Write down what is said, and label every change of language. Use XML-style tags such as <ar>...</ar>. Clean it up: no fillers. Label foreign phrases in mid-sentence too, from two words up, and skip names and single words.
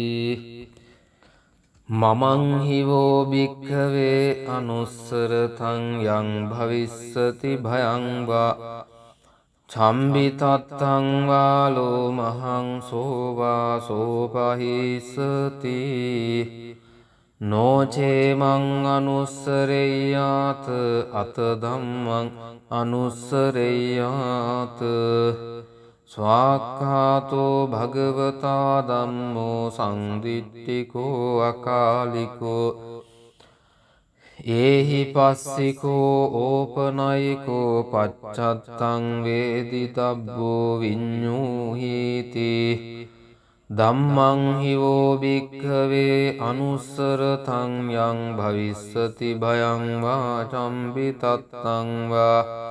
<pi>මමං හිවෝ භික්ඛවේ අනුස්සරතං යං භවිස්සති භයං වා චම්බිතත්තං වා ලෝමහං සෝවා සෝපහිස්සති නෝචේ මං අනුස්සරෙය්‍යාත අත ධම්මං අනුස්සරෙය්‍යාත ස්වාක්ඛාතෝ භගවතා ධම්මෝ සංදිට්ඨිකෝ අකාලිකෝ ඒහි පස්සිකෝ ඕපනයිකෝ පච්චත්තං වේදිතබ්බෝ විඤ්ඤූහීති ධම්මං හිවෝ භික්ඛවේ අනුස්සරතං යං භවිස්සති භයං වා චම්බිතත්තං වා</pi>